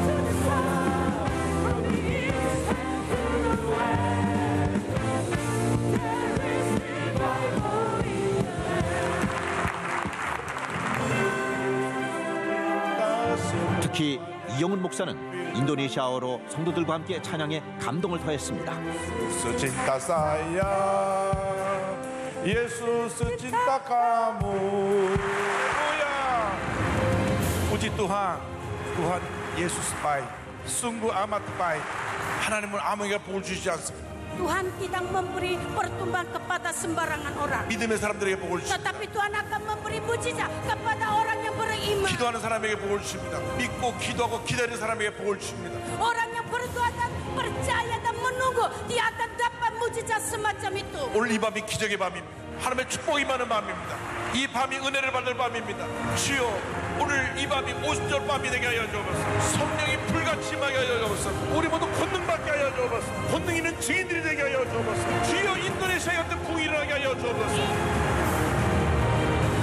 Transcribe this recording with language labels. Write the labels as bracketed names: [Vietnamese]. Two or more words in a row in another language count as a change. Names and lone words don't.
[Korean] 특히 이용훈 목사는 인도네시아어로 성도들과 함께 찬양에 감동을 더했습니다. [Indonesian] Cinta saya, Yesus cinta kamu. Puji Tuhan, Tuhan Yesus baik, sungguh amat baik. [Korean] 하나님은 아무에게 복을 주시지 않습니다. [Indonesian] Tuhan tidak memberi pertumbuhan kepada sembarangan orang. [Korean] 믿음의 사람들에게 복을 주십니다. [Indonesian] Tetapi Tuhan akan memberi mujizat kepada orang yang beriman. [Korean] 기도하는 사람에게 복을 주십니다. 믿고 기도하고 기다리는 사람에게 복을 주십니다. [Indonesian] Orang yang berdoa dan percaya dan menunggu, dia akan dapat mujizat semacam itu. [Korean] 오늘 이 밤이 기적의 밤입니다. 하나님의 축복이 많은 밤입니다. 이 밤이 은혜를 받을 밤입니다. 주여, 오늘 이 밤이 50절 밤이 되게 하여 주옵소서. 성령이 불같이 임하게 하여 주옵소서. 우리 모두 권능받게 하여 주옵소서. 권능 있는 증인들이 되게 하여 주옵소서. 주여, 인도네시아 같은 부흥이 일어나게 하여 주옵소서.